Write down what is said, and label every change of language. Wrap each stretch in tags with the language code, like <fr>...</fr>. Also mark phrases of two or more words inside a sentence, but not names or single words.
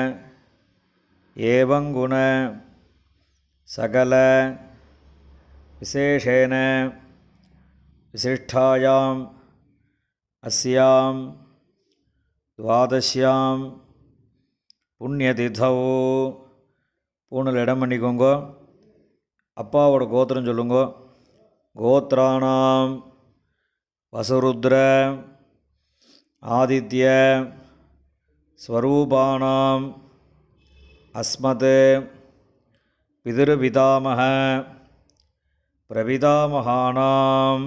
<sa>एवं गुण सकल विशेषेण विशिष्टायां अस्यां द्वादश्यां पुण्यतिथौ.</sa> <ta>பூணில் இடம் பண்ணிக்கோங்க. அப்பாவோட கோத்திரம் சொல்லுங்க.</ta> <sa>गोत्राणाम् वसुरुद्र आदित्य स्वरूपाणाम् अस्मत् पितृपितामह प्रपितामहानाम्.</sa>